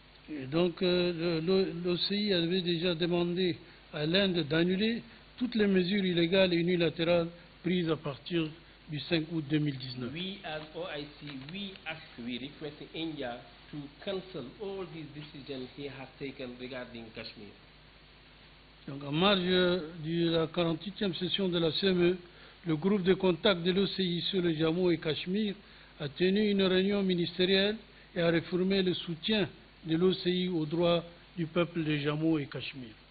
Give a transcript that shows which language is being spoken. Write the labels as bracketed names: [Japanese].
[French] Et donc l'OCI avait déjà demandé à l'Inde d'annuler toutes les mesures illégales et unilatérales prises à partir du 5 août 2019. [English] We as OIC, we request India to cancel all these decisions he has taken regarding Kashmir. [French] Donc, en marge de la 48e session de la CME, le groupe de contact de l'OCI sur le Jammu et Cachemire a tenu une réunion ministérielle et a réaffirmé le soutien de l'OCI aux droits du peuple de Jammu et Cachemire.